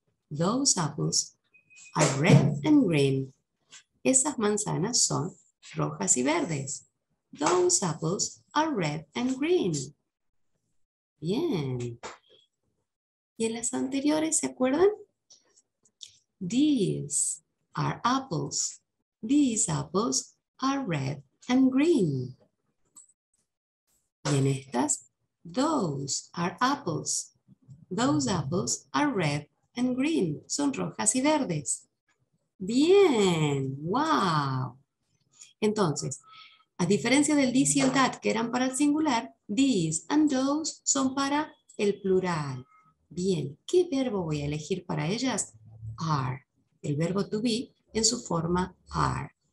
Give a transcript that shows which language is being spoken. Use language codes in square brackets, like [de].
[en] Those apples are red and green. [es] Esas manzanas son rojas y verdes. [en] Those apples are red and green. [es] Bien. ¿Y en las anteriores se acuerdan? [en] These are apples. These apples are red and green. [es] Y en estas, [en] those are apples. Those apples are red and green. [es] Son rojas y verdes. Bien, wow. Entonces, a diferencia del this y el that que eran para el singular, these and those son para el plural. Bien, ¿qué verbo voy a elegir para ellas? Are. El verbo to be en su forma are.